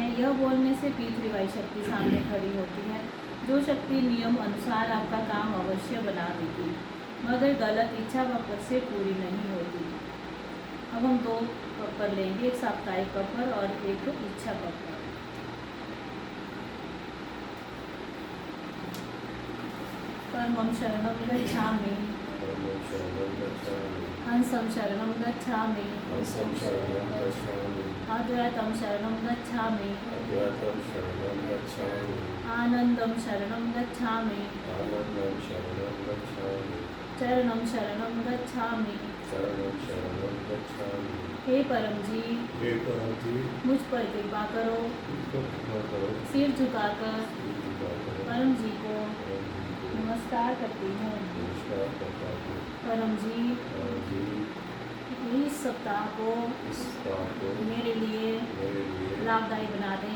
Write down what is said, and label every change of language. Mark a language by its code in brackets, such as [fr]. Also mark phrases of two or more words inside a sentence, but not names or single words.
[hi] यह बोलने से P3Y शक्ति सामने खड़ी होती है, जो शक्ति नियम अनुसार आपका काम अवश्य बना देगी, मगर गलत इच्छा कपर से पूरी नहीं होती। अब हम 2 कपर लेंगे, एक साप्ताहिक कपर और एक इच्छा कपर। [sa] परमं शरणं गच्छामि, हंसं शरणं गच्छामि, अद्वैतं शरणं गच्छामि, आनंदं शरणं गच्छामि, चरणं शरणं गच्छामि। [hi] हे परम जी, मुझ पर कृपा करो। सिर झुकाकर परम जी को नमस्कार करती हूँ। परम जी, इस सप्ताह को मेरे लिए लाभदायी बना दें।